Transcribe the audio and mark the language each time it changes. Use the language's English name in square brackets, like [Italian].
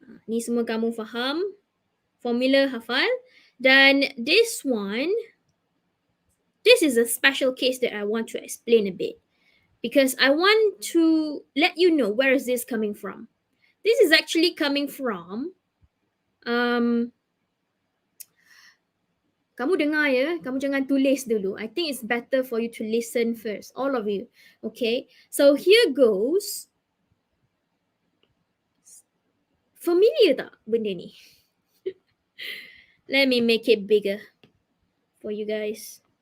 [Malay] Ni semua kamu faham. Formula hafal. [English] Dan this is a special case that I want to explain a bit. Because I want to let you know where is this coming from. This is actually coming from [Malay] Kamu dengar ya, kamu jangan tulis dulu. [English] I think it's better for you to listen first, all of you. Okay, so here goes. [Malay] Familiar tak benda ni? [English] Let me make it bigger for you guys.